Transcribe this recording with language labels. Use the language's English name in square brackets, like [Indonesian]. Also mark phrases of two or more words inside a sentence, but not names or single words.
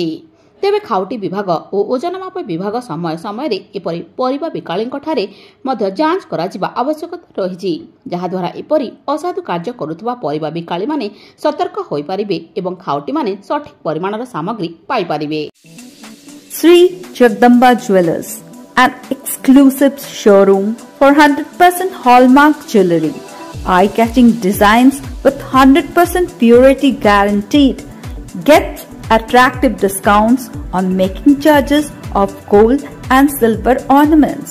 [Odia] ତେବେ ଖାଉଟି ବିଭାଗ ଓ ଓଜନ ମାପ ବିଭାଗ ସମୟ ସମୟରେ ଏପରି ପରିବା ବିକାଳୀଙ୍କଠାରେ ମଧ୍ୟ ଯାଞ୍ଚ କରାଯିବା ଆବଶ୍ୟକତା ରହିଛି, ଯାହାଦ୍ୱାରା ଏପରି ଅସାଧୁ କାର୍ଯ୍ୟ କରୁଥିବା ପରିବା ବିକାଳୀମାନେ ସତର୍କ ହୋଇପାରିବେ ଏବଂ ଖାଉଟିମାନେ ସଠିକ ପରିମାଣର ସାମଗ୍ରୀ ପାଇପାରିବେ। [English] Sri Jagdamba Jewelers, an exclusive showroom for 100% hallmark jewelry, eye-catching designs with 100% purity guaranteed. Get attractive discounts on making charges of gold and silver ornaments.